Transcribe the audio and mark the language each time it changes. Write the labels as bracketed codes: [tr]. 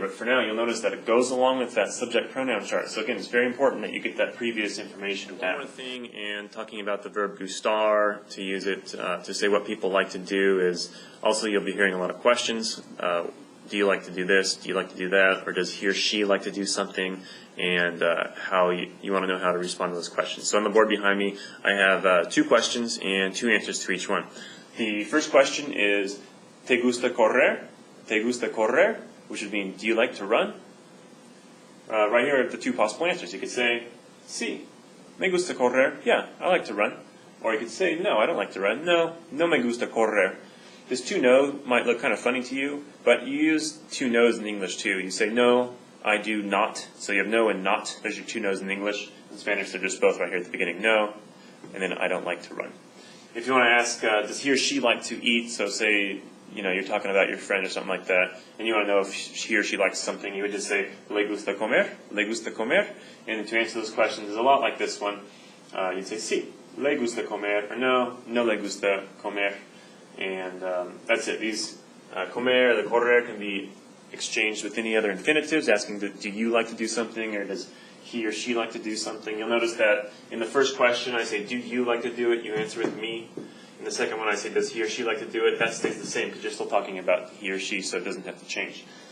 [en] But for now, you'll notice that it goes along with that subject pronoun chart. So again, it's very important that you get that previous information down. One more thing, and talking about the verb gustar, to use it to say what people like to do, is also you'll be hearing a lot of questions. Do you like to do this? Do you like to do that? Or does he or she like to do something? And how you want to know how to respond to those questions. So on the board behind me, I have 2 questions and 2 answers to each one. The first question is, [es] ¿te gusta correr? ¿Te gusta correr? [en] Which would mean, do you like to run? Right here are the 2 possible answers. You could say, [es] sí, me gusta correr. [en] Yeah, I like to run. Or you could say, no, I don't like to run. [es] No, no me gusta correr. [en] This 2 no might look kind of funny to you, but you use 2 no's in English too. You say, no, I do not. So you have no and not. There's your 2 no's in English. In Spanish, they're just both right here at the beginning. No, and then I don't like to run. If you want to ask, does he or she like to eat? So say, you're talking about your friend or something like that, and you want to know if he or she likes something, you would just say, [es] le gusta comer, le gusta comer. [en] And to answer those questions is a lot like this one. [es] You'd say, sí, le gusta comer, or no, no le gusta comer. [en] And that's it. These comer, the correr can be exchanged with any other infinitives, asking, do you like to do something, or does he or she like to do something? You'll notice that in the first question, I say, do you like to do it? You answer with me. In the second one, I say, does he or she like to do it? That stays the same because you're still talking about he or she, so it doesn't have to change.